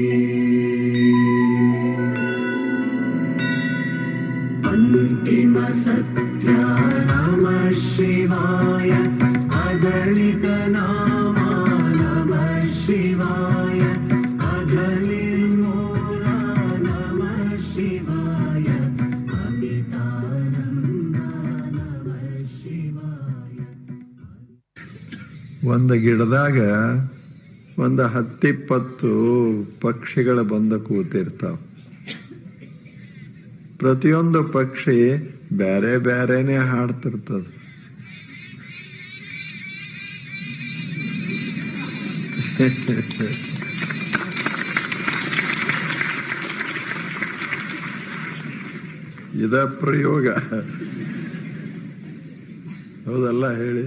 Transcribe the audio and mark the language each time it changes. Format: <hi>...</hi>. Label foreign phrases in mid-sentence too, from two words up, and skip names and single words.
<sa>अन्तिमसत्या नमः शिवाय अगणितनामा नमः शिवाय अघनिर्मूला नमः शिवाय अमितानन्द नमः शिवाय।</sa> <kn>ಒಂದು ಗಿಡದಾಗ ಒಂದು 10-20 ಪಕ್ಷಿಗಳು ಬಂದು ಕೂತಿರ್ತಾವ. ಪ್ರತಿಯೊಂದು ಪಕ್ಷಿ ಬೇರೆ ಬೇರೆನೆ ಹಾಡ್ತಿರ್ತದ. ಇದ ಪ್ರಯೋಗ ಹೌದಲ್ಲ ಹೇಳಿ?</kn>